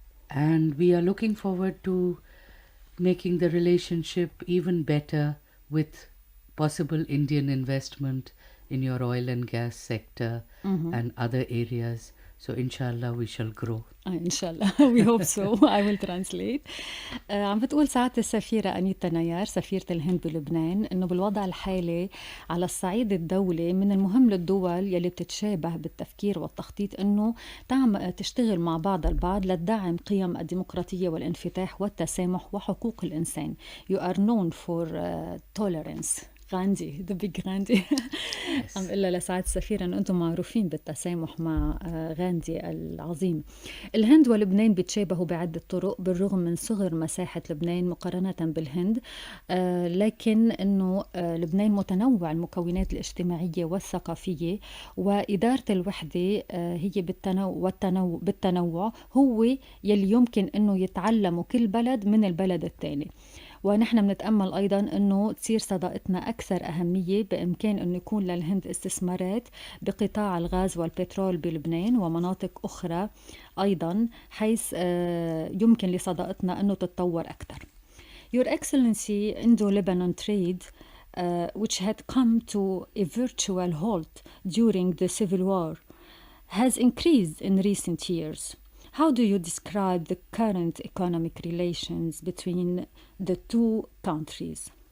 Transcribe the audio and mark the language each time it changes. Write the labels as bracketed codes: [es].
[en] And we are looking forward to making the relationship even better with possible Indian investment in your oil and gas sector and other areas. So inshallah we shall grow. [ar] إن شاء الله. [en] We hope so. I will translate. [ar] عم بتقول سعادة السفيرة أنيتا نايار سفيرة الهند بلبنان إنه بالوضع الحالي على الصعيد الدولي من المهم للدول يلي بتتشابه بالتفكير والتخطيط إنه تشتغل مع بعض البعض لتدعم قيم الديمقراطية والانفتاح والتسامح وحقوق الإنسان. [en] You are known for tolerance. [ar] غاندي [en] the big [ar] غاندي. عم قلها لسعادة السفيرة أنه أنتم معروفين بالتسامح مع غاندي العظيم. الهند ولبنان بيتشابهوا بعدة طرق بالرغم من صغر مساحة لبنان مقارنة بالهند، لكن أنه لبنان متنوع المكونات الاجتماعية والثقافية، وإدارة الوحدة هي بالتنوع هو يلي يمكن أنه يتعلموا كل بلد من البلد الثاني. ونحن بنتأمل أيضا أنه تصير صداقتنا أكثر أهمية، بإمكان أنه يكون للهند استثمارات بقطاع الغاز والبترول بلبنان ومناطق أخرى أيضا، حيث يمكن لصداقتنا أنه تتطور أكثر. [en] Your Excellency, Indo-Lebanon trade, which had come to a virtual halt during the civil war, has increased in recent years. How do you describe the current economic relations between the two countries?